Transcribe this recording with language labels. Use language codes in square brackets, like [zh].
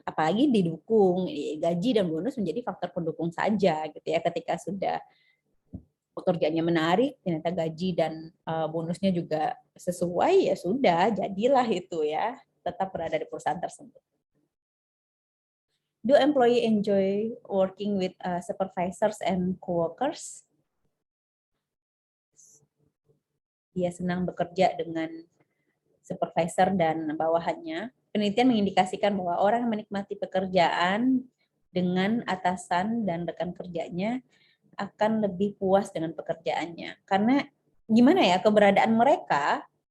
[id] Apalagi didukung, gaji dan bonus menjadi faktor pendukung saja gitu ya. Ketika sudah pekerjaannya menarik, ternyata gaji dan bonusnya juga sesuai, ya sudah, jadilah itu ya, tetap berada di perusahaan tersebut. [en] Do employee enjoy working with supervisors and coworkers? [id] Dia senang bekerja dengan supervisor dan bawahannya. Penelitian mengindikasikan bahwa orang yang menikmati pekerjaan dengan atasan dan rekan kerjanya akan lebih puas dengan pekerjaannya. Karena gimana ya, keberadaan mereka